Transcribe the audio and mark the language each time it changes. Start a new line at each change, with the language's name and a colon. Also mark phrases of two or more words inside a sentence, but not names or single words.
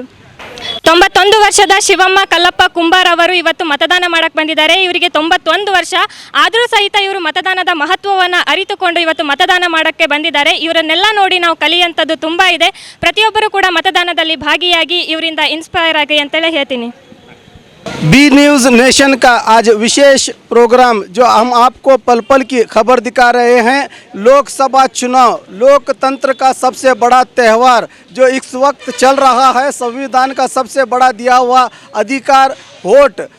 Kannada: 91 ವರ್ಷದ ಶಿವಮ್ಮ ಕಲ್ಲಪ್ಪ ಕುಂಬಾರ್ ಅವರು ಇವತ್ತು ಮತದಾನ ಮಾಡಕ್ಕೆ ಬಂದಿದ್ದಾರೆ. ಇವರಿಗೆ 91 ವರ್ಷ ಆದರೂ ಸಹಿತ ಇವರು ಮತದಾನದ ಮಹತ್ವವನ್ನು ಅರಿತುಕೊಂಡು ಇವತ್ತು ಮತದಾನ ಮಾಡೋಕ್ಕೆ ಬಂದಿದ್ದಾರೆ. ಇವರನ್ನೆಲ್ಲ ನೋಡಿ ನಾವು ಕಲಿಯುವಂಥದ್ದು ತುಂಬ ಇದೆ. ಪ್ರತಿಯೊಬ್ಬರು ಕೂಡ ಮತದಾನದಲ್ಲಿ ಭಾಗಿಯಾಗಿ ಇವರಿಂದ ಇನ್ಸ್ಪೈರ್ ಆಗಿ ಅಂತೇಳಿ ಹೇಳ್ತೀನಿ.
Hindi: बी न्यूज़ नेशन का आज विशेष प्रोग्राम जो हम आपको पल पल की खबर दिखा रहे हैं। लोकसभा चुनाव लोकतंत्र का सबसे बड़ा त्यौहार जो इस वक्त चल रहा है, संविधान का सबसे बड़ा दिया हुआ अधिकार वोट।